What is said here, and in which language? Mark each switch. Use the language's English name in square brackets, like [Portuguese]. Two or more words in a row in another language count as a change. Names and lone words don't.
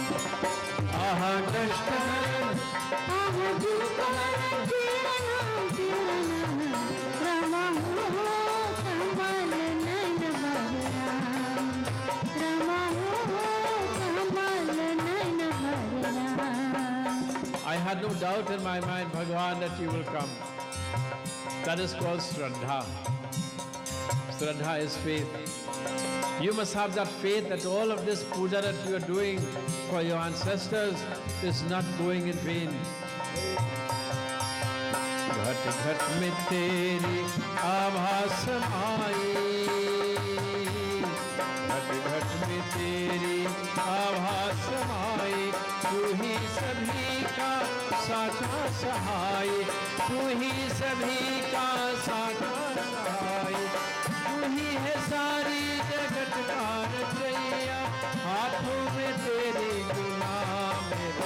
[Hindi] आहा कष्टहरन, आहा दुखहरन तेरा नाम, तेरा नाम, रामा हो कमल नैनावाले राम, रामा हो कमल नैनावाले राम. [English] I had no doubt in my mind, Bhagavan, that you will come. That is called Shraddha. Shraddha is faith. You must have that faith that all of this puja that you are doing for your ancestors is not going in vain. [Hindi] घट घट में तेरी आभास समाई, घट घट में तेरी आभास समाई, तू ही सभी का सच्चा सहाय, तू ही सभी का सच्चा सहाय, तू ही है सारी जगत का रचैया, हाथों में तेरे गुलाम मेरा.